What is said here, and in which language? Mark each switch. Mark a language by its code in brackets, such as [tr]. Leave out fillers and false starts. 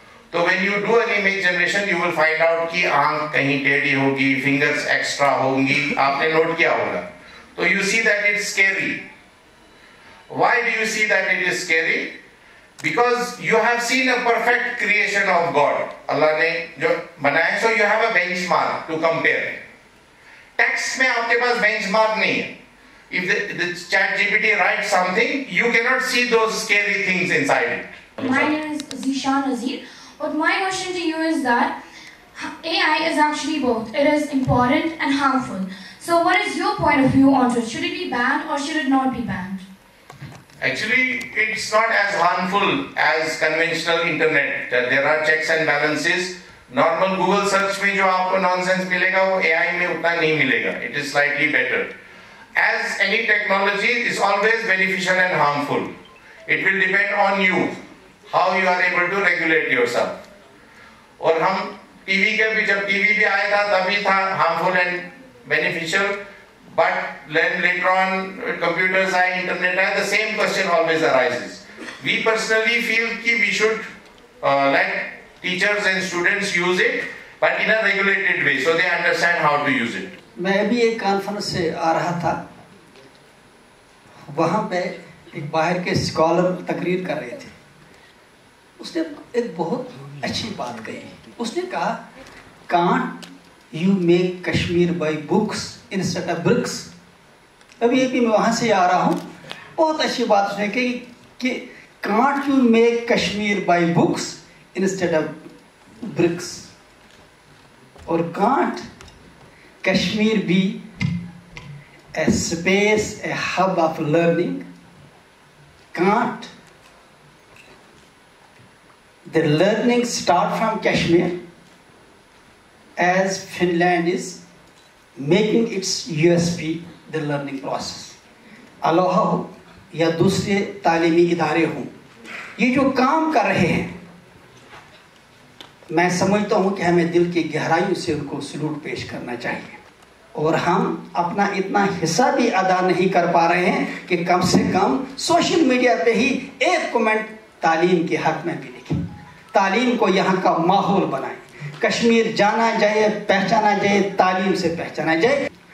[en] So when you do an image generation, you will find out [hi] कि आंख कहीं टेढ़ी होगी, fingers extra होंगी, आपने note किया होगा. [en] So you see that it's scary. Why do you see that it is scary? Because you have seen a perfect creation of God. [hi] Allah ने जो बनाया, [en] so you have a benchmark to compare. [hi] Text में आपके पास benchmark नहीं है. [en] If the ChatGPT writes something, you cannot see those scary things inside it. My name is Zishan Azir. But my question to you is that AI is actually both. It is important and harmful. So what is your point of view on it? Should it be banned or should it not be banned? Actually, it's not as harmful as conventional internet. There are checks and balances. [hi] Normal Google search में जो आपको nonsense मिलेगा वो AI में उतना नहीं मिलेगा. [en] It is slightly better. As any technology is always beneficial and harmful. It will depend on you. How you are able to regulate yourself. [hi] और हम टीवी के भी जब टीवी भी आया था तभी था [en] harmful and beneficial, but later on computers [hi] आए, internet आए, [en] the same question always arises. We personally feel कि we should let teachers and students use it, but in a regulated way, so they understand how to use it. [hi] मैं भी एक conference से आ रहा था, वहाँ पे एक बाहर के स्कॉलर तकरीर कर रहे थे. उसने एक बहुत अच्छी बात कही. उसने कहा [en] Can't you make Kashmir by books instead of bricks. [hi] अभी मैं वहाँ से आ रहा हूँ, बहुत अच्छी बात उसने कही कि [en] can't you make Kashmir by books instead of bricks, [hi] और [en] Can't Kashmir be a space a hub of learning. Can't the learning start from Kashmir as Finland is making its USP the learning process. [hi] Aloha हो या दूसरे तालीमी इदारे हों, ये जो काम कर रहे हैं, मैं समझता हूँ कि हमें दिल की गहराइयों से उनको सलूट पेश करना चाहिए. और हम अपना इतना हिस्सा भी अदा नहीं कर पा रहे हैं कि कम से कम सोशल मीडिया पे ही एक कमेंट तालीम के हक में भी लिखें, तालीम को यहाँ का माहौल बनाएं, कश्मीर जाना जाए, पहचाना जाए, तालीम से पहचाना जाए.